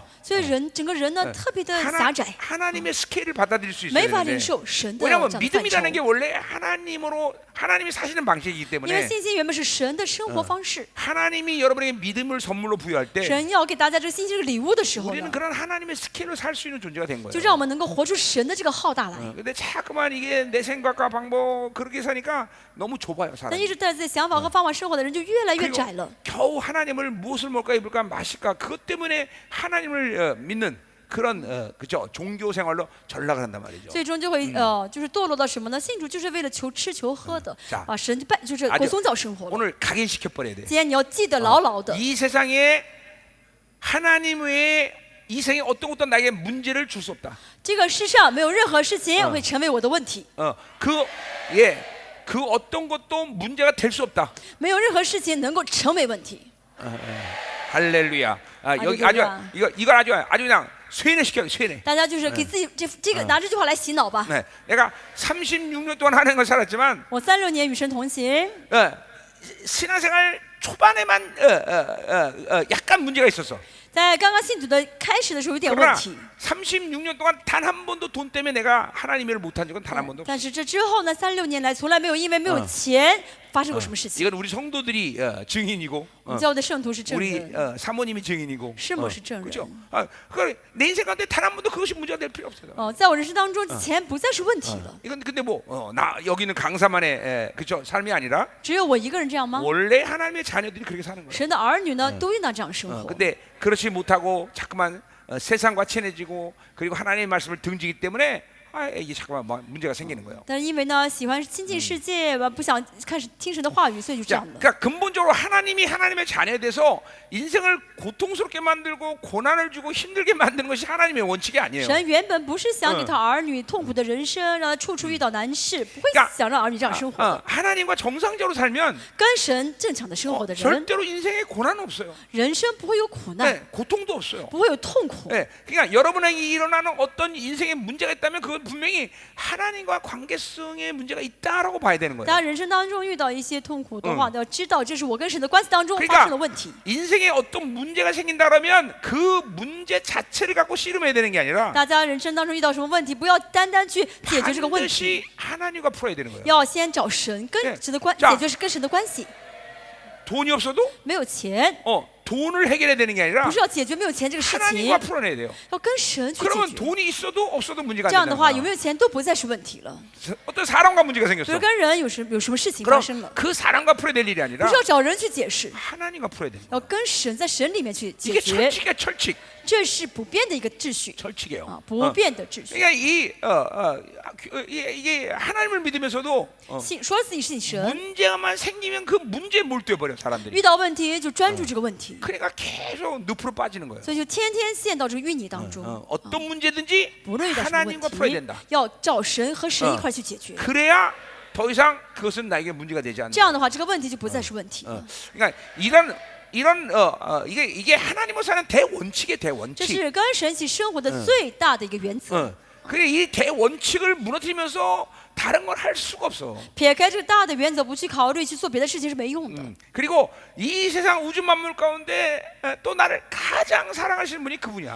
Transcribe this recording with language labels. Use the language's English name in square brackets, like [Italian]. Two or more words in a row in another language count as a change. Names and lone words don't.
[Chinese] 所以整个人呢特别的狭窄， [Korean] 하나님의 스케일을 받아들일 수 있어야 [Chinese] 没法领 [Korean] 되는데 [Chinese] 受神的 [Korean] 왜냐하면 [Chinese] 这样的范畴 [Korean] 믿음이라는 。게 원래 하나님이 사시는 방식이기 [Chinese] 因为 [Korean] 때문에 [Chinese] 信心原本是神的生活方式， [Korean] 하나님이 여러분에게 믿음을 선물로 부여할 때 [Chinese] 神要给大家这个信心这个礼物的时候 [Korean] 우리는 [Chinese] 呢， [Korean] 그런 하나님의 스케일로 살 수 있는 존재가 된 [Chinese] 就 [Korean] 거예요. [Chinese] 让我们能够活出神的这个浩大来。 [Korean] 근데 자꾸만 이게 내 생각과 방법 그렇게 사니까 너무 좁아요 [Chinese] 但 [Korean] 사람이. [Chinese] 一直带着自己想法和方法生活的人就越来越窄了。 [Korean] 겨우 하나님을 무엇을 먹을까 입을까 마실까 그것 때문에 하나님을 믿는 그런 그죠 종교 생활로 전락을 한단 말이죠. [Chinese] 最终就会就是堕落到什么呢？信主就是为了求吃求喝的， [Korean] 자 [Chinese] 把神就是过宗教生活了。 [Korean] 오늘 각인시켜 버려야 돼. [Chinese] 今天你要记得牢牢的， [Korean] 이 세상에 하나님 외에 이 세상에 어떤 것도 나에게 문제를 줄 수 없다. [Chinese] 这个世上没有任何事情会成为我的问题， [Korean] 그 어떤 것도 문제가 될 수 없다. [Chinese] 没有任何事情能够成为问题。 [Korean] 할렐루야. 여기 아주 할렐루야. 이걸 아주 그냥 쇠뇌시켜 쇠뇌. [Chinese] 大家就是给自己这个拿这句话来洗脑吧。 [Korean] 네, 내가 36년 동안 하는 걸 살았지만 [Chinese] 我36年与神同行， [Korean] 신앙생활 초반에만 약간 문제가 있었어. [Chinese] 在刚刚信主的开始的时候有点问 [Korean] 그러나 [Chinese] 题， [Korean] 36년 동안 단 한 번도 돈 때문에 내가 하나님 일을 못한 적은 단 한 번도 없어. [Chinese] 但是这之后呢，36年来从来没有因为没有钱发生过什么事情。 [Korean] 이건 우리 성도들이 증인이고 [Chinese] 我们教会的圣徒是证 [Korean] 우리 [Chinese] 人， [Korean] 사모님이 증인이고 [Chinese] 师母是证人。 [Korean] 그렇죠? 내 인생 가운데 단 한 번도 그것이 문제가 될 필요 없어요. [Chinese] 在我人生当中，钱不再是问题了。 [Korean] 이건 근데 나 여기는 강사만의 그죠 삶이 아니라 [Chinese] 只有我一个人这样吗？ [Korean] 원래 하나님의 자녀들이 그렇게 사는 거예요. [Chinese] 神的儿女呢，都应当这样生活。 [Korean] 근데 그렇지 못하고 자꾸만 세상과 친해지고 그리고 하나님의 말씀을 등지기 때문에 이게 자꾸만 문제가 생기는 거예요. [Chinese] 但是因为呢，喜欢亲近世界，不想听神的话语，所以就这 [Korean] 자, [Chinese] 样的。 [Korean] 그러니까 근본적으로 하나님이 하나님의 자녀에 대해서 인생을 고통스럽게 만들고 고난을 주고 힘들게 만드는 것이 하나님의 원칙이 아니에요. [Chinese] 神原本不是想给他儿女痛苦的人生，让他处处遇到难事，不会 [Korean] 그러니까 [Chinese] 想让儿女这样生活的。 [Korean] 하나님과 정상적으로 살면 [Chinese] 跟神正常的生活的人， [Korean] 절대로 인생에 고난은 없어요. [Chinese] 人生不会有苦难， [Korean] 네, 고통도 없어요. [Chinese] 不会有痛苦。 [Korean] 네, 그러니까 여러분에게 일어나는 어떤 인생의 문제가 있다면 그건 분명히 하나님과 관계성의 문제가 있다라고 봐야 되는 [Chinese] 大 [Korean] 거예요. [Chinese] 家人生当中遇到一些痛苦的话，要知道这是我跟神的关系当中发生的问题。 [Korean] 인생에 어떤 문제가 생긴다 그러면 그 문제 자체를 갖고 씨름해야 되는 게 아니라 [Chinese] 大家人生当中遇到什么问题，不要单单去解决这个问题， [Korean] 반드시 하나님과 풀어야 되는 거예요. [Chinese] 要先找神跟神的关， [Korean] 자 [Chinese] 解决是跟神的关系。 [Korean] 돈이 없어도 [Chinese] 没有钱， [Korean] 돈을 해결해야 되는 게 아니라 [Chinese] 不是要解决没有钱这个事情， [Korean] 하나님과 풀어내야 돼요. [Chinese] 要跟神去解 [Korean] 그러면 [Chinese] 决。 [Korean] 돈이 있어도 없어도 문제가 [Chinese] 这样的 [Korean] 안 [Chinese] 话，有 [Korean] 된다. [Chinese] 没有钱都不再是问题了。 [Korean] 어떤 사람과 문제가 [Chinese] 比 [Korean] 생겼어. [Chinese] 如跟人有什么事情发 [Korean] 그럼 [Chinese] 生了， [Korean] 그 사람과 풀어야 될 일이 [Chinese] 不 [Korean] 아니라 [Chinese] 是要找人去解释， [Korean] 하나님과 풀어야 돼. [Chinese] 要跟神在神里面去解 [Korean] 이게 [Chinese] 决， [Korean] 철칙이야 철칙. [Chinese] 这是不变的一个秩序 [Korean] 철칙이에요. [Chinese] 啊，不变的秩序。 [Korean] 그러니까 이게 하나님을 믿으면서도 [Chinese] 说自己是你神， [Korean] 문제만 생기면 그 문제에 몰두해 버려 사람들이. [Chinese] 遇到问题就专注这个问题， [Korean] 그러니까 계속 늪으로 빠지는 거예요. [Chinese] 所以就天天陷到这个淤泥当中。 [Korean] 어떤 문제든지 [Chinese] 不论遇到什么问 [Korean] 하나님과 풀어야 [Chinese] 题 [Korean] 된다. ， [Chinese] 要找神和神一块去解决。 [Korean] 그래야 더 이상 그것은 나에게 문제가 되지 않는다. [Chinese] 这样的话，这个问题就不再是问题了。 [Korean] 그러니까 이게 하나님과 사는 대원칙의 [Chinese] 这 [Korean] 대원칙. [Chinese] 是跟神一起生活的最大的一个原则。 [Korean] 그래 이 대원칙을 무너뜨리면서 다른 걸 할 수가 없어. [Chinese] 撇开这个大的原则，不去考虑去做别的事情是没用的。 [Korean] 그리고 이 세상 우주 만물 가운데 또 나를 가장 사랑하시는 분이 그분이야.